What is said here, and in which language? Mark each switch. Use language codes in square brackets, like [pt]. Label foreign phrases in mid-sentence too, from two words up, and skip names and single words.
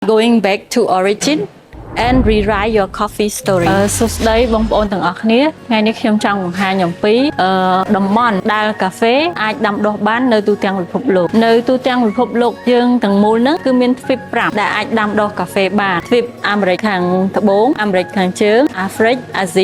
[en] Going back to origin and rewrite your coffee story [km] សួស្តីបងប្អូនទាំងអស់គ្នាថ្ងៃនេះខ្ញុំចង់បង្ហាញអំពីតំបន់ដែលកាហ្វេអាចដាំដុះបាននៅទូទាំងពិភពលោកនៅទូទាំងពិភពលោកយើងទាំងមូលហ្នឹងគឺមានទ្វីប5ដែលអាចដាំដុះកាហ្វេបានទ្វីបអាមេរិកខាងត្បូងអាមេរិកខាងជើងអាហ្វ្រិកអាស៊ី